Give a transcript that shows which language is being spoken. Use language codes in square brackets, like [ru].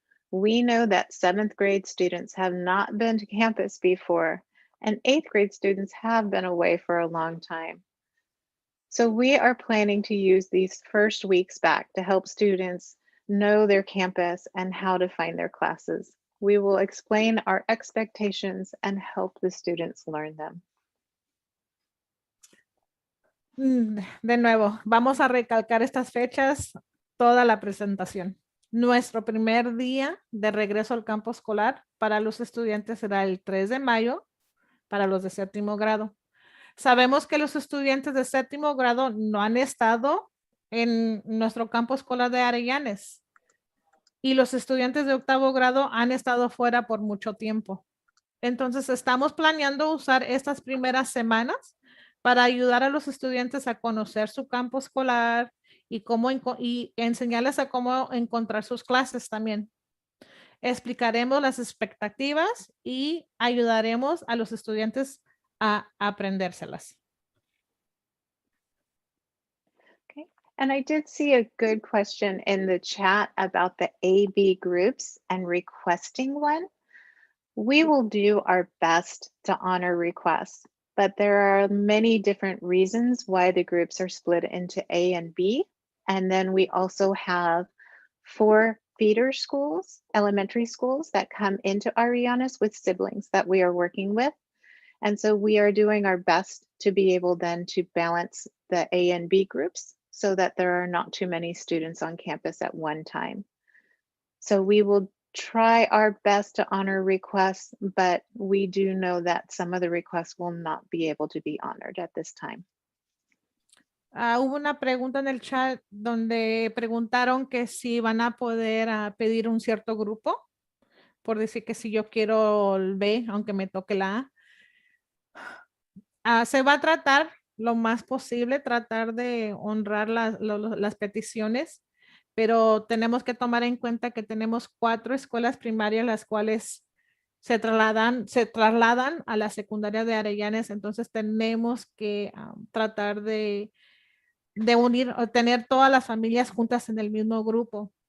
[en] We know that 7th grade students have not been to campus before, and 8th grade students have been away for a long time. So we are planning to use these first weeks back to help students know their campus and how to find their classes. We will explain our expectations and help the students learn them. [es] De nuevo, vamos a recalcar estas fechas toda la presentación. Nuestro primer día de regreso al campo escolar para los estudiantes será el 3 de mayo para los de séptimo grado. Sabemos que los estudiantes de séptimo grado no han estado en nuestro campo escolar de Arellanes y los estudiantes de octavo grado han estado fuera por mucho tiempo. Entonces, estamos planeando usar estas primeras semanas para ayudar a los estudiantes a conocer su campo escolar y enseñarles a cómo encontrar sus clases también. Explicaremos las expectativas y ayudaremos a los estudiantes a aprendérselas. [en] Okay. And I did see a good question in the chat about the AB groups and requesting one. We will do our best to honor requests, but there are many different reasons why the groups are split into A and B. And then we also have 4 feeder schools, elementary schools that come into Arianes with siblings that we are working with. And so we are doing our best to be able then to balance the A and B groups so that there are not too many students on campus at one time. So we will try our best to honor requests, but we do know that some of the requests will not be able to be honored at this time. [es] Hubo una pregunta en el chat donde preguntaron que si van a poder pedir un cierto grupo, por decir que si yo quiero el B, aunque me toque la A. Se va a tratar lo más posible, tratar de honrar las peticiones, pero tenemos que tomar en cuenta que tenemos 4 escuelas primarias, las cuales se trasladan a la secundaria de Arellanes, entonces tenemos que tratar de unir o tener todas las familias juntas en el mismo grupo.